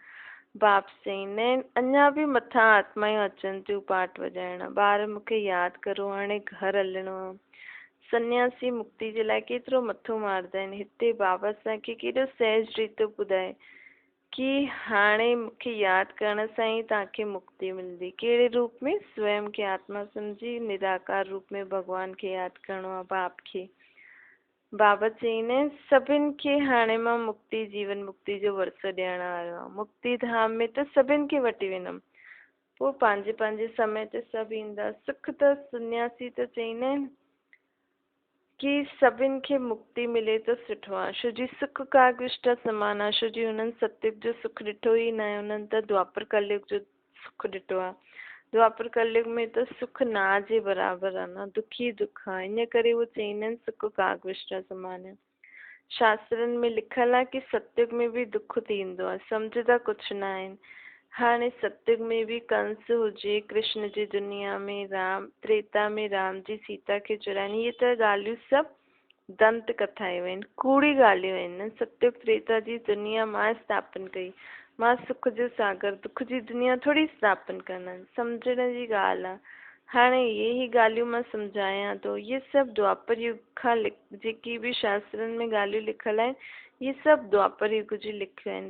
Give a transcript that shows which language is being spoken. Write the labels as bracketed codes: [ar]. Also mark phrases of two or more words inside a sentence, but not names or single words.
[sd] बाप चईंदा आहिनि अञा बि मथां आत्मायूं अचनि थियूं पाठ वॼाइण। ॿार मूंखे यादि करो, हाणे घर हलणो आहे। सन्यासी मुक्ति जे लाइ केतिरो मथो मारंदा आहिनि। हिते बाबा असांखे केॾो सहज रीति ॿुधाए कि हाणे मूंखे यादि करण सां ई तव्हांखे मुक्ति मिलंदी। कहिड़े रूप में? स्वयं खे आत्मा सम्झी निराकार रूप में भॻवान खे यादि करिणो आहे, बाप खे। बाबा चईंदा आहिनि सभिनि खे हाणे मां मुक्ति जीवन मुक्ति जो वरसो ॾियण आयो आहे। मुक्ति धाम में त सभिनि खे वठी वेंदमि। पोइ पंहिंजे समय ते सभु ईंदा। सुख त सन्यासी त चईंदा आहिनि कि सभिनि खे मुक्ति मिले त सुठो आहे। छो जी सुख कागविष्ट समान आहे। छो जी हुननि सतयुग जो सुख ॾिठो ई न आहे, हुननि त द्वापर कलयुग जो सुख ॾिठो आहे। द्वापर कलयुग में त सुख ना जे बराबरि आहे न, दुख ई दुख आहे। इन करे उहो चईंदा आहिनि सुख कागविष्ट समान आहे। शास्त्रनि में लिखियलु आहे कि सतयुग में बि दुख थींदो आहे, सम्झंदा कुझु न आहिनि। हाणे सतयुग में बि कंस हुजे, कृष्ण जी दुनिया में राम, त्रेता में राम जी सीता खे चुराइनि, इहे त ॻाल्हियूं सभु दंत कथायूं आहिनि, कूड़ी ॻाल्हियूं आहिनि। सतयुग त्रेता जी दुनिया मां स्थापन कई, मां सुख जो सागर दुख जी दुनिया थोरी स्थापन कंदमि। सम्झण जी ॻाल्हि आहे। हाणे इहे ई ॻाल्हियूं मां सम्झायां थो। इहे सभु द्वापर युग खां जेकी बि शास्त्रनि में ॻाल्हियूं लिखियलु आहिनि इहे सभु द्वापर युग जी लिखियूं आहिनि।